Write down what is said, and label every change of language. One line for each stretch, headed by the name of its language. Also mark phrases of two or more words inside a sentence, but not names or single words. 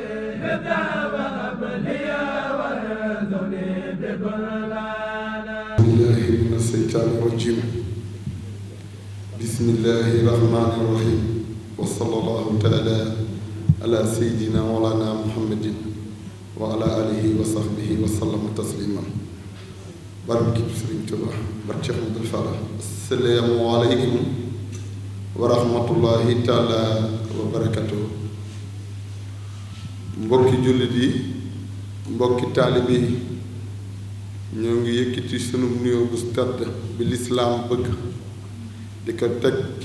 Arabic: بالله من الشيطان الرجيم بسم الله الرحمن الرحيم وصلى الله تعالى على سيدنا مولانا محمد وعلى آله وصحبه وسلم تسليما
Wolof: barke Sëriñ Tuubaa barke Cheikh Ahmadou Fadal
Arabic: السلام عليكم ورحمة الله تعالى وبركاته
Wolof: mbokki jullit yi mbokki taalibe yi ñoo ngi yëkkati sunu nuyoo bu tedd bi lislaam bëgg di ko teg ci